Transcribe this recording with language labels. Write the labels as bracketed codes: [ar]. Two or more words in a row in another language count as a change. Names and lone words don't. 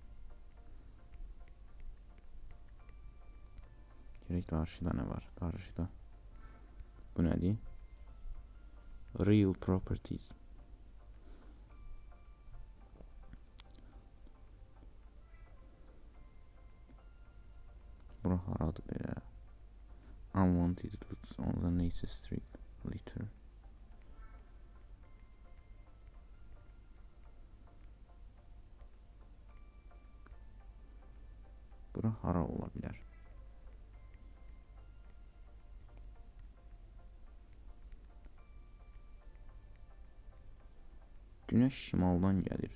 [az] Görək qarşıda ne var? Qarşıda. Bu nədir? [en] Real properties. [az] Bura haradır belə? [en] Unwanted looks on the nature strip litter. [az] Bura hara ola bilər? Günəş şimaldan gəlir.